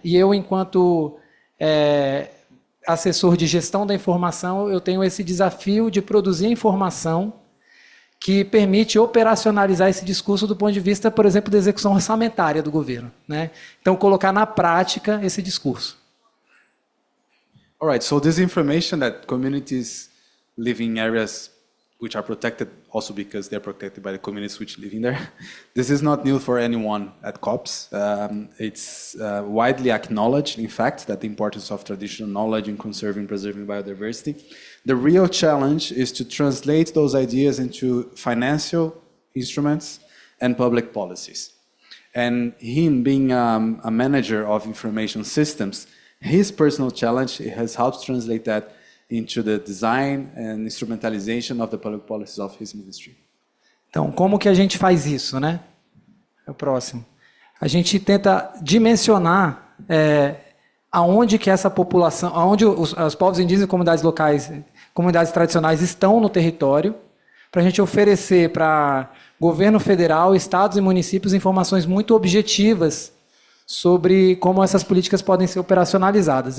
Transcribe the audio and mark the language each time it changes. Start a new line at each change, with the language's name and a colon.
Portuguese: E eu, enquanto assessor de gestão da informação, eu tenho esse desafio de produzir informação que permite operacionalizar esse discurso do ponto de vista, por exemplo, da execução orçamentária do governo, né? Então, colocar na prática esse discurso.
English: All right, so this information that communities living in areas which are protected also because they're protected by the communities which live in there. This is not new for anyone at COPS. It's widely acknowledged, in fact, that the importance of traditional knowledge in conserving and preserving biodiversity. The real challenge is to translate those ideas into financial instruments and public policies. And him being a manager of information systems, his personal challenge has helped translate that into the design and instrumentalization of the public policies of his ministry.
Portuguese: Então, como que a gente faz isso, né? É o próximo. A gente tenta dimensionar aonde que essa população, aonde os povos indígenas e comunidades locais, comunidades tradicionais estão no território, para a gente oferecer para governo federal, estados e municípios informações muito objetivas sobre como essas políticas podem ser operacionalizadas.